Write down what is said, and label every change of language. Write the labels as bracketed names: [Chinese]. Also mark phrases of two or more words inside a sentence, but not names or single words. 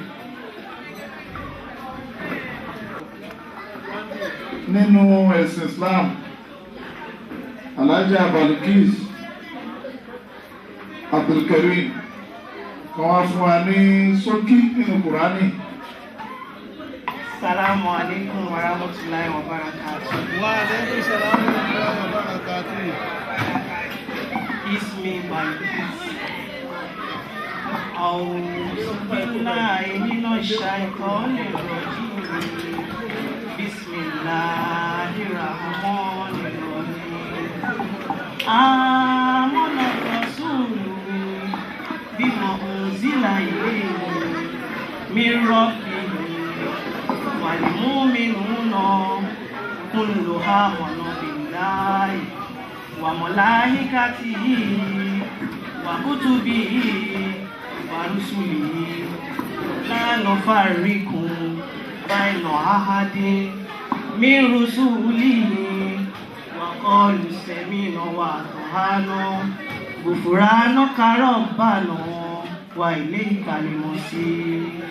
[Yoruba] Nínú ẹ̀sìn Islam Alhaja Balkis Abdulkarim kan wá fún wa ní ṣókí nínú Kùránì. [Arabic] السلام عليكم ورحمة الله وبركاته. وعليكم السلام ورحمة الله وبركاته. [Yoruba] Ismi Balkis. [Arabic] أعوذ بالله من الشيطان الرجيم. بسم الله الرحمن الرحيم. آمن الرسول بما أنزل إليه من ربه و المؤمنون كلهم آمن بالله وملائكته وكتبه ورسله لا نفرق بين أحد من رسله وقالوا سمعنا وأطعنا غفرانك ربنا وإليك المصير.